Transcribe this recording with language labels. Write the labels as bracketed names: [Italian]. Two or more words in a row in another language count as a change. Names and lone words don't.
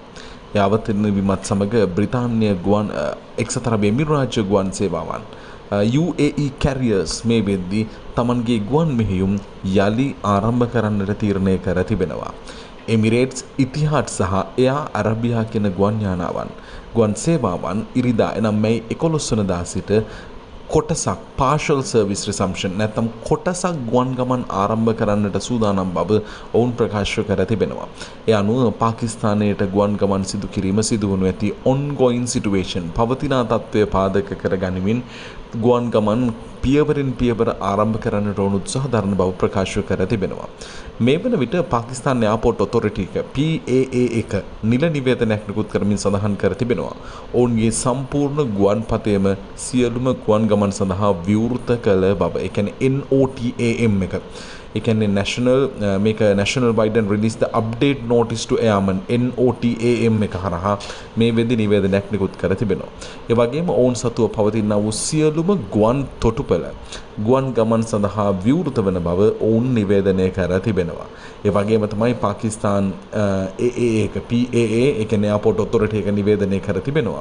[Sinhala] ඒ අවතීර්ණ වීමත් සමග බ්‍රිතාන්‍ය ගුවන් එක්සත් අරබ් එමිරාජ්‍ය ගුවන් සේවාවන් [English] UAE carriers [Sinhala] මේ වෙද්දී තමන්ගේ ගුවන් මෙහෙයුම් යලි ආරම්භ කරන්නට තීරණය කර තිබෙනවා. එමිරේට්ස්, ඉතිහාඩ් සහ එයා අරබියා කියන ගුවන් යානාවන් ගුවන් සේවාවන් ඉරිදා එනම් මැයි 11 වනදා සිට කොටසක් [English] partial service resumption [Sinhala] නැත්නම් කොටසක් ගුවන් ගමන් ආරම්භ කරන්නට සූදානම් බව ඔවුන් ප්‍රකාශ කර තිබෙනවා. ඒ අනුව පාකිස්තානයට ගුවන් ගමන් සිදු කිරීම සිදුවනු ඇති [English] ongoing situation [Sinhala] පවතින තත්ත්වය පාදක කර ගනිමින් ගුවන් ගමන් පියවරින් පියවර ආරම්භ කරන්නට ඕන උත්සාහ දරන බව ප්‍රකාශ කර තිබෙනවා. මේ වන විට පාකිස්තාන එයාපෝට් ඔතොරිටි එක PAA එක නිල නිවේදනයක් නිකුත් කරමින් සඳහන් කර තිබෙනවා. ඔවුන්ගේ සම්පූර්ණ ගුවන් පතයම සියලුම ගුවන් ගමන් සඳහා විවෘත කළ බව. ඒ කියන්නේ NOTAM එක. ඒ කියන්නේ [English] national wide and release the update notice to airmen [Sinhala] NOTAM එක හරහා මේ වෙද්දී නිවේදනයක් නිකුත් කර තිබෙනවා. ඒ වගේම ඔවුන් සතුව පවතිනා වූ සියලුම ගුවන් තොටුපළ ගුවන් ගමන් සඳහා විවෘත වන බව ඔවුන් නිවේදනය කර තිබෙනවා. ඒ වගේම තමයි පාකිස්තාන AA එක PAA ඒ කියන්නේ එයාපෝට් ඔතොරිටි එක නිවේදනය කර තිබෙනවා.